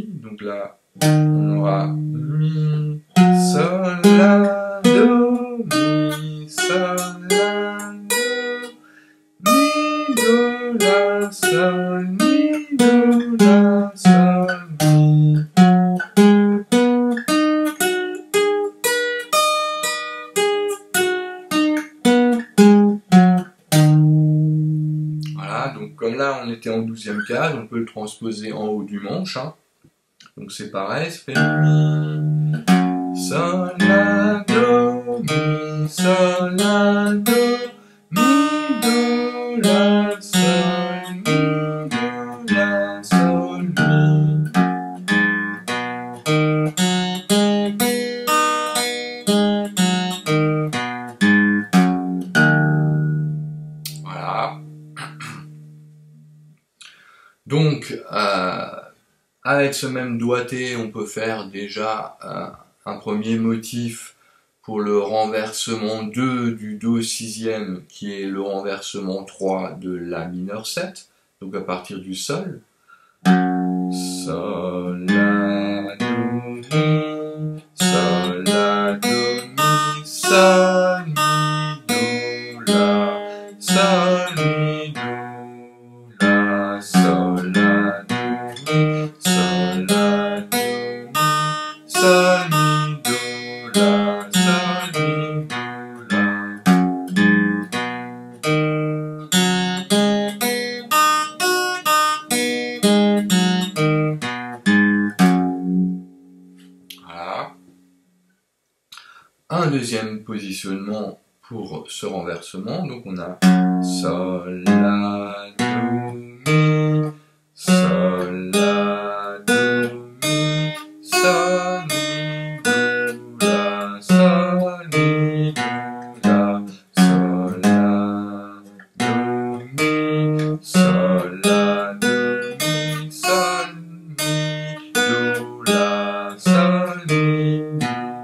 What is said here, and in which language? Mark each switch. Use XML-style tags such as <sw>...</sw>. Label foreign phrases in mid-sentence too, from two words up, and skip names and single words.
<fr>Donc là, on aura Mi, Sol, La, Do, Mi, Sol, La, Do, Mi, Do, La, Sol, Mi, Do, La, Sol, Mi. Voilà, donc comme là on était en 12e case, on peut le transposer en haut du manche. Hein. Donc c'est pareil, ça fait Mi, Sol, La, Do, Mi, Sol, La, Do, Mi, Do, La, Sol, Mi, Do, La, Sol, Mi. Voilà. Donc, avec ce même doigté, on peut faire déjà un premier motif pour le renversement 2 du Do sixième, qui est le renversement 3 de La mineur 7, donc à partir du Sol. Sol, La, Do, Mi, Sol, La, Do, Mi, Sol, Mi, Do, La, Sol, Mi, Do, La, Sol, La, Do, Mi, Sol, La, Do, Mi, Sol, Mi, Do, La, Sol, Mi, Do, La. Voilà. Un deuxième positionnement pour ce renversement, donc on a Sol, La, Do, Mi, Sol, La, Do, Mi, Sol, Mi, Do, La, Sol, Mi, Do, La, Sol, La, Do, Mi, Sol, La, Do, Mi, Sol, Mi, Do, La, Sol, Mi, Do, La.</fr>